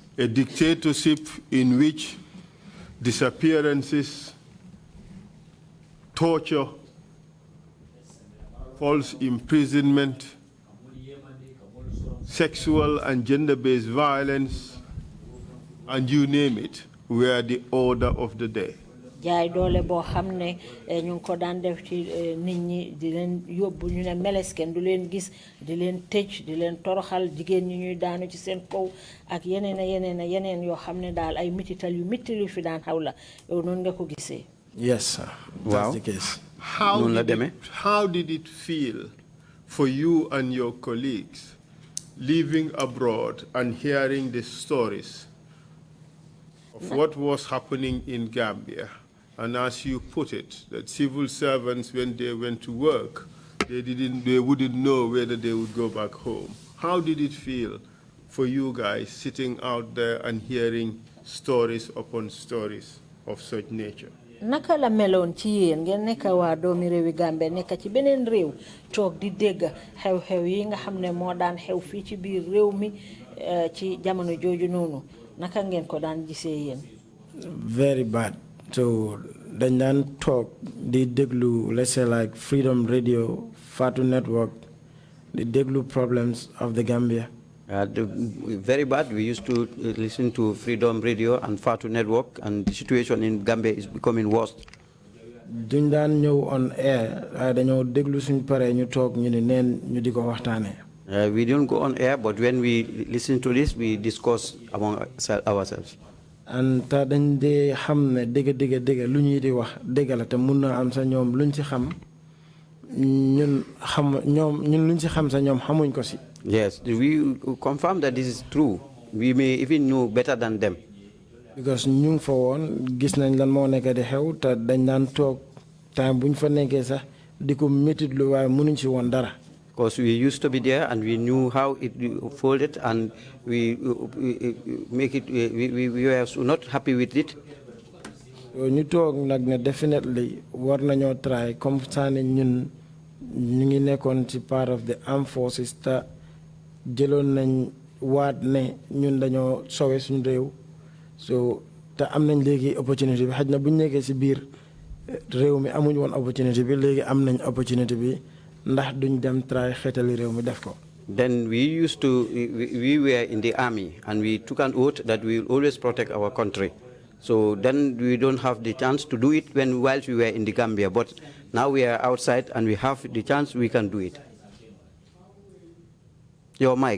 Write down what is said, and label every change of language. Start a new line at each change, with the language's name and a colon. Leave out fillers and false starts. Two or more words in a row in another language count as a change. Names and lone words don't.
English: A dictatorship in which disappearances, torture, false imprisonment, sexual and gender-based violence, and you name it, were the order of the day.
Wolof: jaay doole boo xam ne ñu ngi ko daan def ci nit ñi di leen yóbbu ñu ne melesken du leen gis di leen tëj di leen toroxal jigéen ñi ñuy daanu ci seen kaw ak yeneen yoo xam ne daal ay mitital yu mitti lu fi daan xaw la yow noonu nga ko gisee.
English: Yes, sir. That's the case. How did it feel for you and your colleagues living abroad and hearing the stories of what was happening in Gambia? And as you put it, that civil servants, when they went to work, they wouldn't know whether they would go back home. How did it feel for you guys sitting out there and hearing stories upon stories of such nature?
Wolof: naka la meloon ci yéen ngeen nekk waa doomi réewi Gambie nekk ci beneen réew toog di dégg xew-xew yi nga xam ne moo daan xew fii ci biir réew mi ci jamono jooju noonu naka ngeen ko daan gisee yéen.
English: Very bad.
Wolof: So dañ daan toog di déglu,
English: let's say like Freedom Radio, Fatou Network,
Wolof: di déglu
English: problems of the Gambia. Very bad. We used to listen to Freedom Radio and Fatou Network, and the situation in Gambia is becoming worse.
Wolof: duñ daan ñëw
English: on air
Wolof: waaye dañoo déglu suñ paree ñu toog ñu ne neen ñu di ko waxtaanee.
English: We don't go on air, but when we listen to this, we discuss among ourselves.
Wolof: And ta dañ dee xam ne dëgg lu ñuy di wax dëgg la te mun na am sa ñoom luñ ci xam ñun luñ ci xam sa ñoom xamuñ ko si.
English: Yes, we confirm that this is true. We may even know better than them.
Wolof: Because ñu ngi fa woon gis nañ lan moo nekk di xew te dañ daan toog time buñ fa nekkee sax di ko métitlu waaye mënuñ ci woon dara.
English: Because we used to be there and we knew how it folded, and we make it. We were not happy with it.
Wolof: ñu toog nag ne definitely war nañoo try
French: comme ça
Wolof: ne ñun ñu ngi nekkoon ci
English: part of the armed forces
Wolof: te jëloon nañ waat ne ñun dañoo sowe suñu réew. So te am nañ léegi opportunité bi xaj na bu ñu nekkee ci biir réew mi amuñ woon opportunité bi léegi am nañ opportunité bi ndax duñ dem try xeetali réew mi def ko.
English: Then we were in the army and we took an oath that we will always protect our country. So then we don't have the chance to do it whilst we were in the Gambia. But now we are outside and we have the chance, we can do it. Your mic.